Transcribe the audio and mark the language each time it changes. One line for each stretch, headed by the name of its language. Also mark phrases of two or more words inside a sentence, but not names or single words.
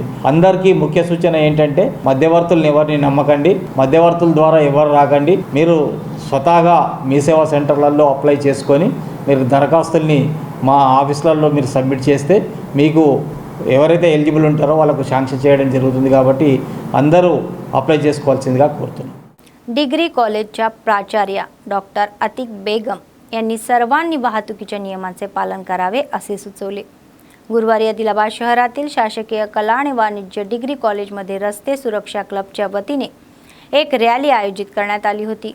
Telugu: అందరికీ ముఖ్య సూచన ఏంటంటే మధ్యవర్తులను ఎవరిని నమ్మకండి, మధ్యవర్తుల ద్వారా ఎవరు రాకండి. మీరు స్వతహాగా మీ సేవా సెంటర్లలో అప్లై చేసుకొని మీరు దరఖాస్తుల్ని మా ఆఫీసులలో మీరు సబ్మిట్ చేస్తే మీకు ఎవరైతే ఎలిజిబుల్ ఉంటారో వాళ్ళకు శాంక్షన్ చేయడం जరుగుతుంది. కాబట్టి అందరూ अप्लाय చేసుకోవాల్సిందిగా కోరుతున్నాను.
Marathi: डिग्री कॉलेजच्या प्राचार्या डॉक्टर अतिक बेगम यांनी सर्वांनी वाहतुकीच्या नियमांचे पालन करावे असे सुचवले. गुरुवारी आदिलाबाद शहरातील शासकीय कला आणि वाणिज्य डिग्री कॉलेजमध्ये रस्ते सुरक्षा क्लबच्या वतीने एक रॅली आयोजित करण्यात आली होती.